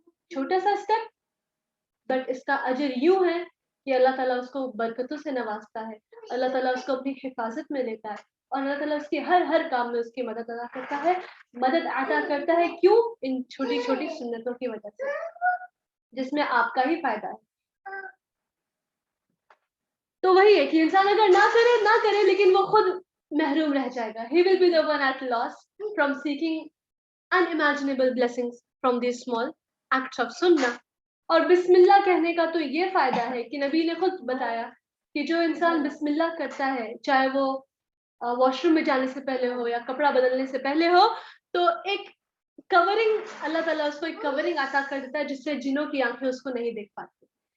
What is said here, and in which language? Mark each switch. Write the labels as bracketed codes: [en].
[hi] छोटा सा step, but इसका अजर यूं है कि अल्लाह ताला उसको बरकतों से नवाजता है, अल्लाह ताला उसको अपनी हिफाजत में लेता है और अल्लाह ताला उसके हर काम में उसकी मदद अदा करता है. मदद अदा करता है क्यों? इन छोटी छोटी सुन्नतों की वजह से, जिसमें आपका ही फायदा है. तो वही है कि इंसान अगर ना करे लेकिन वो खुद महरूम रह जाएगा. [en] He will be the one at loss from seeking unimaginable blessings from these small acts of sunnah. [hi] और बिस्मिल्लाह कहने का तो ये फायदा है कि नबी ने खुद बताया कि जो इंसान बिस्मिल्लाह करता है, चाहे वो वॉशरूम में जाने से पहले हो या कपड़ा बदलने से पहले हो, तो एक कवरिंग, अल्लाह ताला उसको एक कवरिंग अता कर देता है जिससे जिन्नों की आंखें उसको नहीं देख पाती.